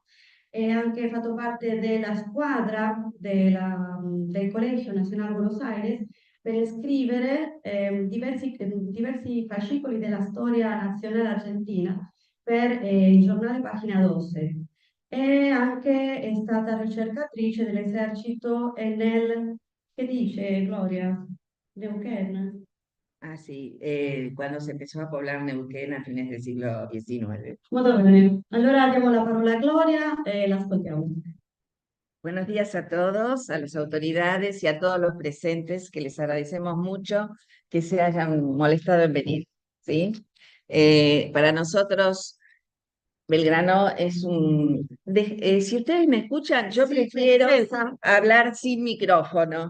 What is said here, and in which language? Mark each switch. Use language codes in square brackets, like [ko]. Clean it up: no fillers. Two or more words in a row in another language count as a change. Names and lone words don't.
[it] E ha anche fatto parte della squadra del Colegio Nacional Buenos Aires per scrivere diversi fascicoli della storia nazionale argentina per il giornale Pagina 12. E anche è stata ricercatrice dell'esercito e che dice Gloria? Neuquén. [es] Ah, sí, cuando se empezó a poblar Neuquén a fines del siglo XIX. [it] Molto bene. Allora diamo la parola a Gloria e l'ascoltiamo. [es] Buenos días a todos, a las autoridades y a todos los presentes, que les agradecemos mucho que se hayan molestado en venir, ¿sí? Para nosotros, Belgrano es si ustedes me escuchan, yo prefiero hablar sin micrófono.